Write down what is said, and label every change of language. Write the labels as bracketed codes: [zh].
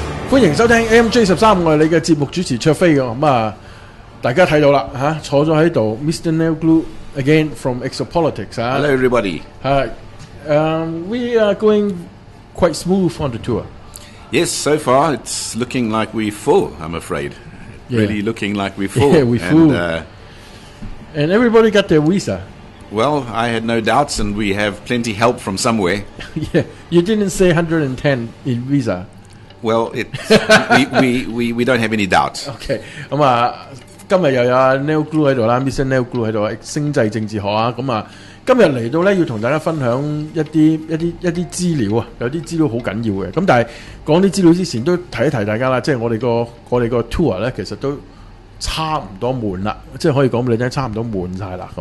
[yue] 歡迎收聽 MJ13，我係你嘅節目主持卓飛嘅。咁啊，大家睇到啦嚇，坐咗喺度 Mr. [en] Neil Gould again from Exopolitics。 Hello everybody. We are going quite smooth on the tour. Yes, so far it's looking like we're full, I'm afraid. Yeah. Really looking like we're full. Yeah, we're full. And everybody got their visa. Well, I had no doubts, and we have plenty help from somewhere. Yeah, you didn't say 110 in visa. Well, we don't have any doubt. [yue] OK， 咁啊，今日又有 Neil Gould 喺度啦 ，Mr. Neil Gould 喺度，星際政治學啊，咁啊，今日嚟到咧要同大家分享一啲資料啊，有啲資料好緊要嘅。咁但係講啲資料之前都提一提大家啦，即係我哋個 tour 咧，其實都差唔多滿啦，即係可以講俾你聽，差唔多滿晒啦。